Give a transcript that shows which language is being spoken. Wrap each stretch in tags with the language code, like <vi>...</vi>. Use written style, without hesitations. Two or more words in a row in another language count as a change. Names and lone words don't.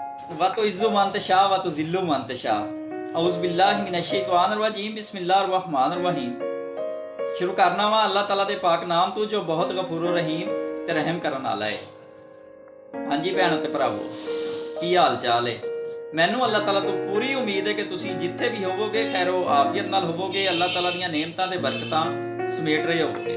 <ar>وتعز من تشاء وتذل من تشاء أعوذ بالله من الشيطان الرجيم بسم الله الرحمن الرحيم.</ar> <pa>شروع کرنا واں اللہ تعالیٰ دے پاک نام توں جو بہت غفور رحیم تے رحم کرن والا ہے. ہاں جی بھینو تے بھراؤ، کی حال چال ہے؟ مینوں اللہ تعالیٰ توں پوری امید ہے کہ تسیں جتھے بھی ہووو گے خیر و عافیت نال ہووو گے، اللہ تعالیٰ دیاں نعمتاں تے برکتاں سمیٹ رہے ہووو گے.</pa>